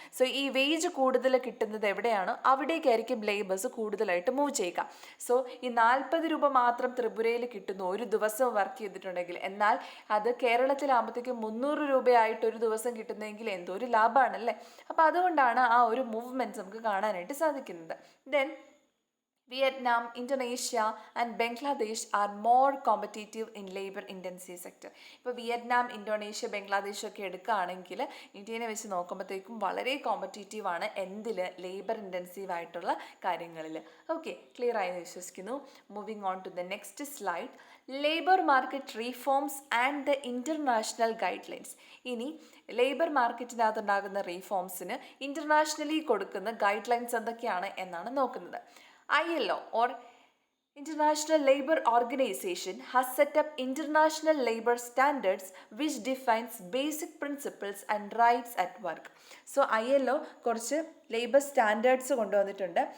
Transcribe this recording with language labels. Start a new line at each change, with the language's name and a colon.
Malayalam: So ഈ wage കൂടുതൽ കിട്ടുന്നത് എവിടെയാണോ അവിടേക്കായിരിക്കും ലേബേഴ്സ് കൂടുതലായിട്ട് മൂവ് ചെയ്യുക. സോ ഈ 40 രൂപ മാത്രം ത്രിപുരയിൽ കിട്ടുന്നു ഒരു ദിവസം വർക്ക് ചെയ്തിട്ടുണ്ടെങ്കിൽ, എന്നാൽ അത് കേരളത്തിലാകുമ്പോഴത്തേക്കും 300 രൂപയായിട്ട് ഒരു ദിവസം കിട്ടുന്നതെങ്കിൽ എന്തോ ഒരു ലാഭമാണല്ലേ. അപ്പോൾ അതുകൊണ്ടാണ് ആ ഒരു മൂവ്മെൻറ്റ്സ് നമുക്ക് കാണാനായിട്ട് സാധിക്കുന്നത്.
English: Then Vietnam, Indonesia and Bangladesh are more competitive in labor intensive sector.
Malayalam: ഇപ്പോൾ വിയറ്റ്നാം, ഇന്തോനേഷ്യ, ബംഗ്ലാദേശ് ഒക്കെ എടുക്കുകയാണെങ്കിൽ ഇന്ത്യനെ വെച്ച് നോക്കുമ്പോഴത്തേക്കും വളരെ കോമ്പറ്റീറ്റീവ് ആണ്. എന്തിൽ? ലേബർ ഇൻറ്റൻസീവ് ആയിട്ടുള്ള കാര്യങ്ങളിൽ. ഓക്കെ, ക്ലിയർ ആയെന്ന് വിശ്വസിക്കുന്നു.
English: Moving on to the next slide. Labour market reforms and the international guidelines.
Malayalam: ഇനി ലേബർ മാർക്കറ്റിനകത്തുണ്ടാകുന്ന റീഫോംസിന് ഇൻ്റർനാഷണലി കൊടുക്കുന്ന ഗൈഡ് ലൈൻസ് എന്തൊക്കെയാണ് എന്നാണ് നോക്കുന്നത്.
English: ILO or International Labour Organization has set up international labor standards which defines basic principles and rights at work.
Malayalam: So ILO കുറച്ച് labour standards കൊണ്ടുവന്നിട്ടുണ്ട്.